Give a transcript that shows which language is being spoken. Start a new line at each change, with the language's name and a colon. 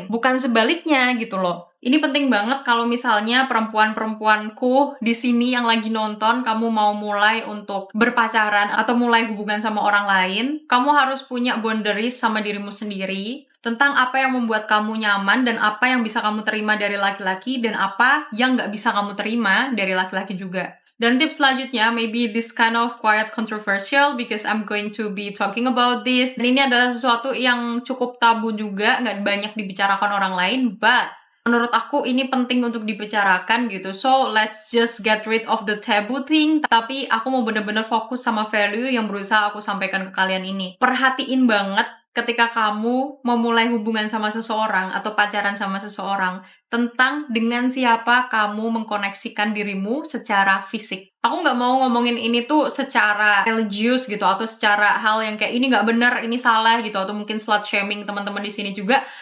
Indonesian: Bukan sebaliknya gitu loh. Ini penting banget kalau misalnya perempuan-perempuanku di sini yang lagi nonton, kamu mau mulai untuk berpacaran atau mulai hubungan sama orang lain, kamu harus punya boundaries sama dirimu sendiri tentang apa yang membuat kamu nyaman dan apa yang bisa kamu terima dari laki-laki dan apa yang nggak bisa kamu terima dari laki-laki juga. Dan tips selanjutnya,
English: maybe this kind of quite controversial because I'm going to be talking about this.
Indonesian: Dan ini adalah sesuatu yang cukup tabu juga, nggak banyak dibicarakan orang lain, but menurut aku ini penting untuk dibicarakan gitu.
English: So, let's just get rid of the taboo thing.
Indonesian: Tapi aku mau bener-bener fokus sama value yang berusaha aku sampaikan ke kalian ini. Perhatiin banget ketika kamu memulai hubungan sama seseorang atau pacaran sama seseorang, tentang dengan siapa kamu mengkoneksikan dirimu secara fisik. Aku nggak mau ngomongin ini tuh secara religius gitu, atau secara hal yang kayak ini nggak benar, ini salah gitu, atau mungkin slut shaming teman-teman di sini juga.